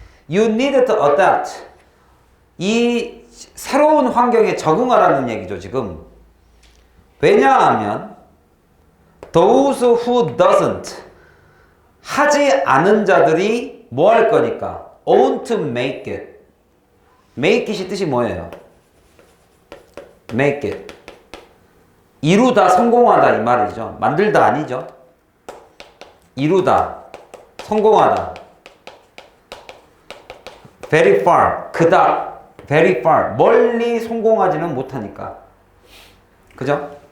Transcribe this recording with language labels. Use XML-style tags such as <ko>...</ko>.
<en>You need to adapt.</en> <ko>이 새로운 환경에 적응하라는 얘기죠, 지금. 왜냐하면</ko> <en>those who doesn't,</en> <ko>하지 않은 자들이 뭐 할 거니까?</ko> <en>won't make it. make it이</en> <ko>뜻이 뭐예요?</ko> <en>make it.</en> <ko>이루다, 성공하다 이 말이죠. 만들다 아니죠. 이루다, 성공하다.</ko> <en>very far,</en> <ko>그닥, very far, 멀리 성공하지는 못하니까. 그죠?</ko>